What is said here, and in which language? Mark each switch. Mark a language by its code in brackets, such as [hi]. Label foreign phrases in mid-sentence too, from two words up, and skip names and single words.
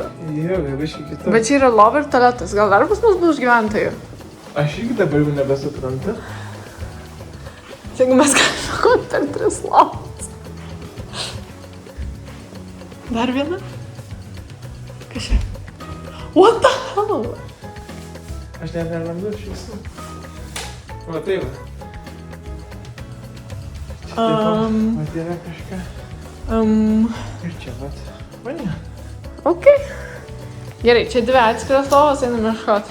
[lt] Jo, biškai kita. Bet čia yra lova ir tualetas. Gal dar pas mus bus gyventojų? Aš irgi dabar jau nebesuprantu. Jeigu mes galime kovoti per 3 lovas. Dar viena? Kas čia? [en] What the hell? [lt] Aš net nerandu iš visų. Va tai va. Čia taip va yra kažką. Ir čia vat. Mane. Ok. Gerai, čia 2 atskiras lovas, einam ieškoti.